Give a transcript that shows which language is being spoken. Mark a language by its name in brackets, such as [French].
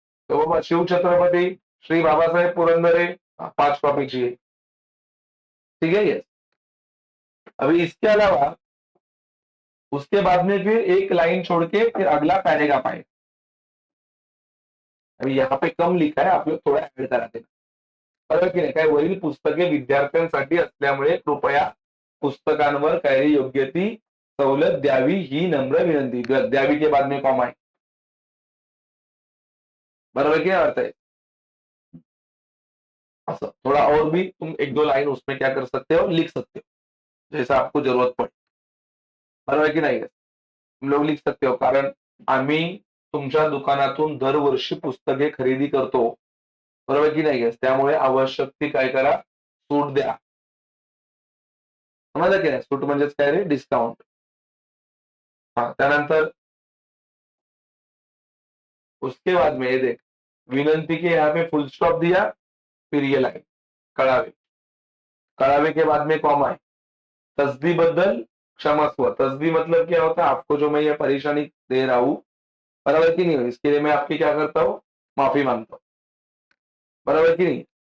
[Hindi] तो बाबा शिव छत्रपति श्री बाबा साहेब पुरंदरे, 5 कॉपी चाहिए, ठीक है। ये अभी इसके अलावा उसके बाद में फिर एक लाइन छोड़ के फिर अगला पैरेग्राफ आए। अभी यहाँ पे कम लिखा है, आप लोग थोड़ा ऍड करा देना, [Marathi] बरोबर की नाही. काय वरील पुस्तके विद्यार्थ्यांसाठी असल्यामुळे कृपया पुस्तकांवर काही योग्य ती सवलत द्यावी ही नम्र विनंती. [Hindi] द्यावी के बाद में कॉमा है, बराबर क्या अर्थ है. ऐसा थोड़ा और भी तुम एक दो लाइन उसमें क्या कर सकते हो, लिख सकते हो जैसा आपको जरूरत पड़े, [Marathi] बरोबर की नाही. [Hindi] तुम लोग लिख सकते हो, [Marathi] कारण आम्ही तुमच्या दुकानातून दरवर्षी पुस्तके खरेदी करतो, बरोबर की नाही. त्यामुळे आवश्यक ती काय करा, सूट द्या. समजलं की नाही. सूट म्हणजेच काय रे, डिस्काउंट. हा, त्यानंतर [Hindi] उसके बाद में ये देख, विनंती के यहाँ पे फुल स्टॉप दिया, फिर ये लाइन कळावे. कड़ावे के बाद में कॉमा है. [Marathi] तस्दी बदल क्षमस्व. [Hindi] तस्दी मतलब क्या होता है, आपको जो मैं ये परेशानी दे रहा हूँ, बराबर की नहीं, इसके लिए मैं आपकी क्या करता हूँ, माफी मांगता हूँ, बराबर की नहीं.